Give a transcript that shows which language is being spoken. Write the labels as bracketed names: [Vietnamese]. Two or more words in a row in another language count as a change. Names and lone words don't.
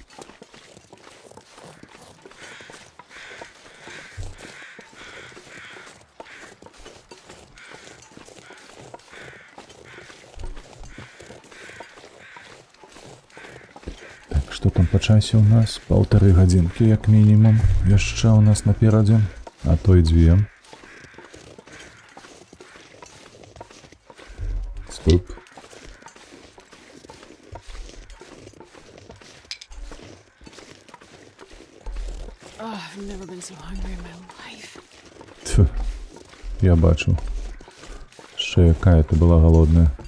[Belarusian] Што там па часе ў нас? 1,5 гадзінкі, як мінімум. Яшчэ ў нас наперадзе, а то і 2. Стоп. [English] I've never been so hungry in my life. [Ukrainian] Тьфу, я бачу. Ще якая ти була голодна.